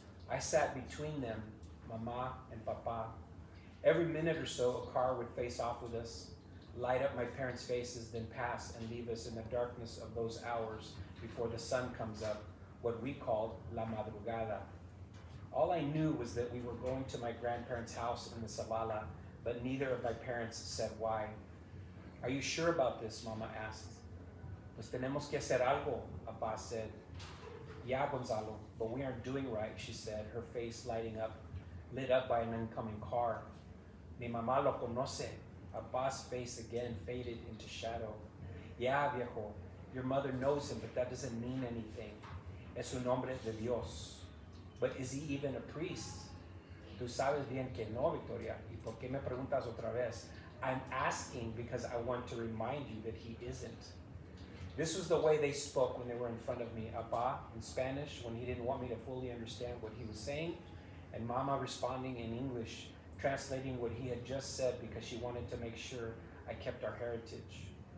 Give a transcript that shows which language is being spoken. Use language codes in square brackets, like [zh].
[en] I sat between them, Mama and Papa. Every minute or so, a car would face off with us, light up my parents' faces, then pass and leave us in the darkness of those hours before the sun comes up, what we called La Madrugada. All I knew was that we were going to my grandparents' house in the Zavala, but neither of my parents said why. Are you sure about this? Mama asked. [es] Pues tenemos que hacer algo, [en] Papa said. Yeah, Gonzalo, but we aren't doing right, she said, her face lit up by an incoming car. [es] Mi mamá lo conoce. [en] Papa's face again faded into shadow. Yeah, viejo, your mother knows him, but that doesn't mean anything. [es] Es un hombre de Dios. [en] But is he even a priest? [es] Tú sabes bien que no, Victoria. ¿Y por qué me preguntas otra vez? [en] I'm asking because I want to remind you that he isn't. This was the way they spoke when they were in front of me. Apá in Spanish when he didn't want me to fully understand what he was saying, and Mama responding in English, translating what he had just said because she wanted to make sure I kept our heritage.